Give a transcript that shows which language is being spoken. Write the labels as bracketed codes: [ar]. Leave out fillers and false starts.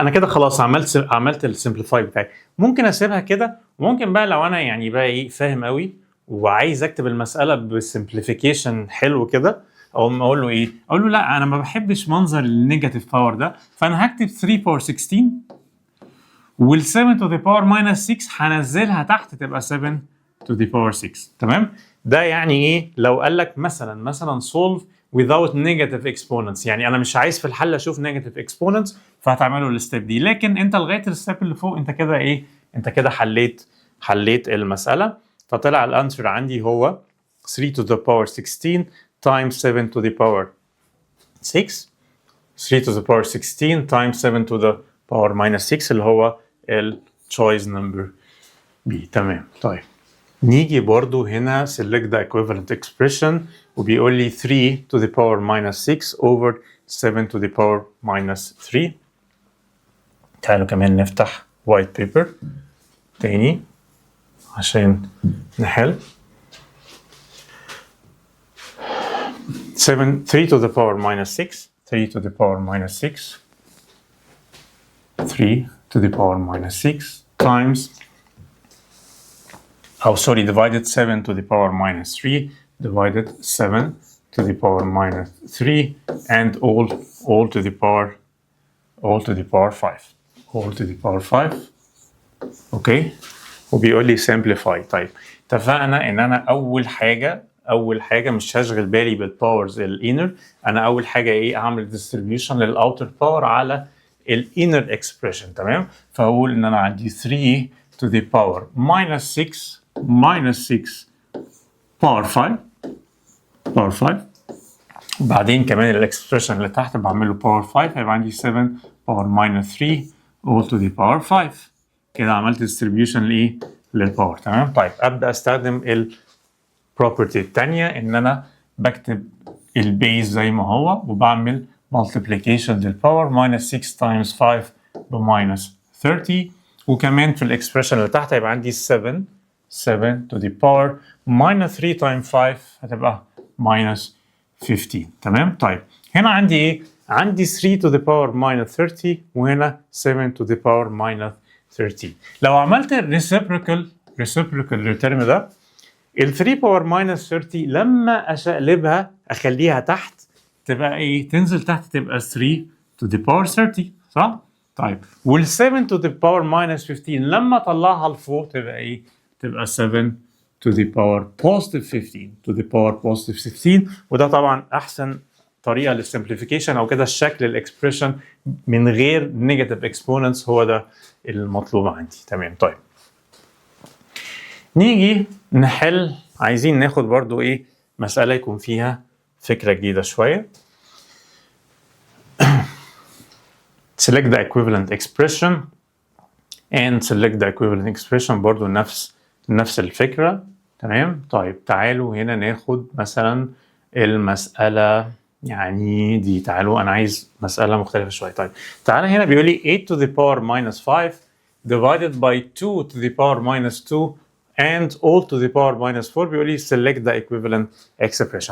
[ar] انا كده خلاص عملت السمبليفاي بتاعي. ممكن اسيبها كده، وممكن بقى لو انا يعني بقى ايه فاهم قوي وعايز اكتب المساله بسمبليفيكيشن حلو كده، اقول له ايه؟ اقول له لا انا ما بحبش منظر النيجاتيف باور ده، فانا هكتب 3 باور 16 وال [en] 7 to the power minus 6 [ar] هنزلها تحت تبقى [en] 7 to the power 6. [ar] تمام، ده يعني ايه؟ لو قال لك مثلا [en] solve without negative exponents، [ar] يعني انا مش عايز في الحل اشوف negative exponents فهتعملوا الستيب دي، لكن انت لغايه الستيب اللي فوق انت كده ايه؟ انت كده حليت المساله. فطلع الانسر عندي هو [en] 3 to the power 16 times 7 to the power 6 3 to the power 16 times 7 to the power minus 6 [ar] اللي هو التشويس نمبر B. تمام، طيب نيجي برضو هنا [en] select the equivalent expression [ar] وبيقول لي [en] 3 to the power minus 6 over 7 to the power minus 3. [ar] تعالوا كمان نفتح white paper تاني عشان نحل. [en] 3 to the power minus 6 3 to the power minus 6 3 to the power minus 6 times divided 7 to the power minus 3 divided 7 to the power minus 3 and all to the power 5 all to the power 5. [ar] اوكي، وبيقول لي simplify. طيب اتفقنا ان انا اول حاجه مش هشغل بالي بالباورز الانر. انا اول حاجه ايه؟ اعمل ديستريبيوشن للاوتر باور على الانر اكسبريشن. تمام، فاقول ان انا عندي 3 to the power minus 6 باور 5 وبعدين كمان الاكسبريشن اللي تحت بعمل له باور 5 هيبقى عندي 7 باور minus 3 [en] all to the power 5. [ar] كده عملت ديستريبيوشن لايه؟ للباور. تمام، طيب ابدا استخدم البروبرتي الثانيه ان انا بكتب البيز زي ما هو وبعمل multiplication للباور minus 6 times 5 ب minus 30 وكمان في الاكسبريشن اللي تحت هيبقى عندي 7 [en] 7 to the power minus 3 times 5 هتبقى minus 15. [ar] تمام؟ طيب هنا عندي ايه؟ عندي [en] 3 to the power minus 30 وهنا 7 to the power minus 13. [ar] لو عملت reciprocal للترم ده ال 3 باور minus 30 لما اشقلبها اخليها تحت تبقى ايه؟ تنزل تحت تبقى [en] 3 to the power 30 [ar] صح؟ طيب وال 7 to the power minus 15 لما اطلعها لفوق تبقى ايه؟ تبقى 7 to the power positive 15 to the power positive 16 وده طبعا احسن طريقه للسمبليفيكيشن او كده الشكل الاكسبريشن من غير نيجاتيف اكسبوننتس هو ده المطلوب عندي. تمام. طيب نيجي نحل، عايزين ناخد برضو ايه مسألة يكون فيها فكرة جديدة شوية. [en] select the equivalent expression and select the equivalent expression [ar] برضو نفس الفكرة. تمام. طيب تعالوا هنا ناخد مثلا المسألة يعني دي، تعالوا انا عايز مسألة مختلفة شوية. طيب تعالى هنا بيقول لي [en] 8 to the power minus 5 divided by 2 to the power minus 2 and all to the power minus 4 بيقول لي select the equivalent expression.